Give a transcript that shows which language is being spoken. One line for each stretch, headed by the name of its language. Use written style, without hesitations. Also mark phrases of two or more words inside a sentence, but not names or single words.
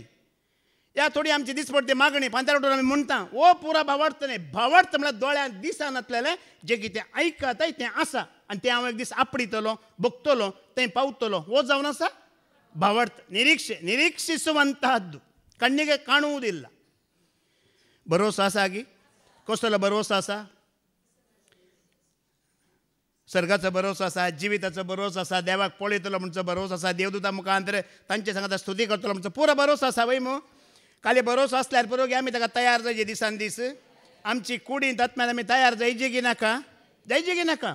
Konkani: या थोडी आमची दिसपडटी मागणी फांत्यार उठून आमी म्हणटा हो पुरा भावार्थ न्हय. भावार्थ म्हळ्यार दोळ्यान दिसनातलें जे कितें आयकताय तें आसा आनी तें हांव एक दीस आपडितलो भोगतलो थंय पावतलो हो जावन आसा भावार्थ.
Kannada: निरीक्षिಸುವಂತಹದ್ದು ಕಣ್ಣಿಗೆ ಕಾಣುವುದಿಲ್ಲ.
Konkani: ಭರವಸೆ ಆಸಾ गी कसलो भरवसो आसा? सर्गाचो भरवसो आसा जिविताचो भरवसो आसा देवाक पळयतलो म्हणचो भरवसो आसा देवदूता मुखांतर तांचे सांगता स्तुती करतलो म्हणचो पुरो भरवसो आसा वय मू. खाली भरवसो आसल्यार पुरो गे आमी ताका तयार जायचे दिसान दीस आमची कुडींत आत्म्यान आमी तयार जायची की नाका जायची की नाका.